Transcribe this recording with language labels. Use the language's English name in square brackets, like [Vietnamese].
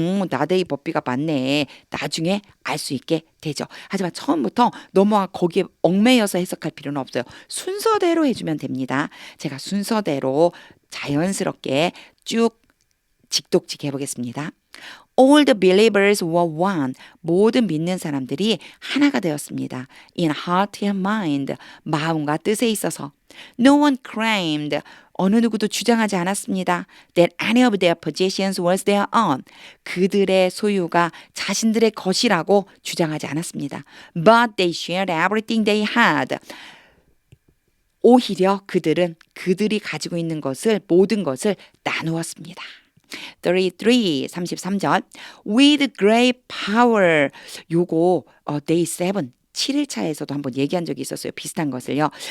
[Korean] 나데이 법비가 맞네. 나중에 알 수 있게 되죠. 하지만 처음부터 너무 거기에 얽매여서 해석할 필요는 없어요. 순서대로 해주면 됩니다. 제가 순서대로 자연스럽게 쭉 직독직 해보겠습니다. [English] All the believers were one. [Korean] 모든 믿는 사람들이 하나가 되었습니다. [English] In heart and mind. [Korean] 마음과 뜻에 있어서. [English] No one claimed. [Korean] 어느 누구도 주장하지 않았습니다. [English] That any of their possessions was their own. [Korean] 그들의 소유가 자신들의 것이라고 주장하지 않았습니다. [English] But they shared everything they had. [Korean] 오히려 그들은 그들이 가지고 있는 것을 모든 것을 나누었습니다. 33절 [English] With great power [Korean] 요거 day 7 7일차에서도 한번 얘기한 적이 있었어요. 비슷한 것을요.